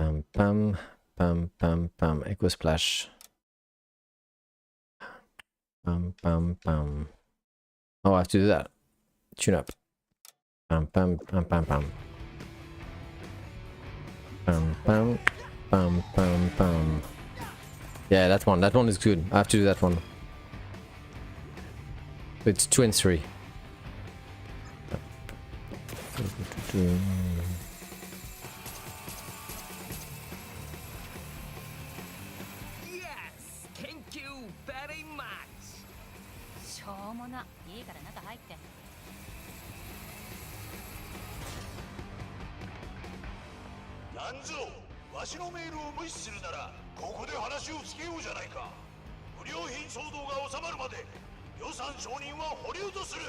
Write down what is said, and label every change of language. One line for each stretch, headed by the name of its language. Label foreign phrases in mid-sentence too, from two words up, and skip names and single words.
English: pam, pam, pam, pam. Echo splash. Pam, pam, pam. Oh, I have to do that. Tune up. Pam, pam, pam, pam, pam. Pam, pam, pam, pam, pam. Yeah, that one. That one is good. I have to do that one. It's 2 and 3. Yes! Thank you very much!
Japanese: しょうもな。いいから中入って。なんぞわしのメールを無視するならここで話をつけようじゃないか。不良品騒動が収まるまで予算承認は保留とする。